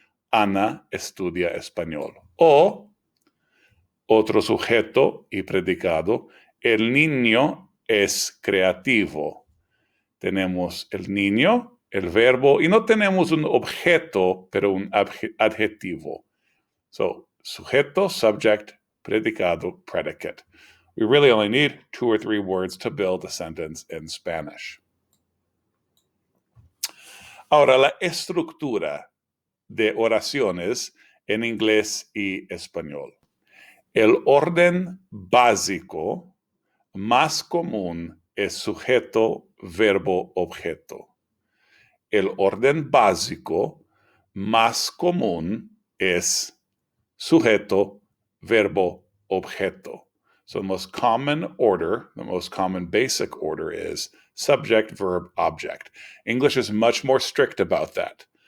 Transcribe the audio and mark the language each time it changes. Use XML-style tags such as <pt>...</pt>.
<es>Ana estudia español. O otro sujeto y predicado, el niño es creativo. Tenemos el niño, el verbo, y no tenemos un objeto, pero un adjetivo.</es> <en>So, sujeto, subject, predicado, predicate. We really only need 2 or 3 words to build a sentence in Spanish.</en> <es>Ahora, la estructura de oraciones en inglés y español. El orden básico más común es sujeto, verbo, objeto. El orden básico más común es sujeto, verbo, objeto.</es> <en>So the most common order, the most common basic order is subject, verb, object. English is much more strict about that.</en>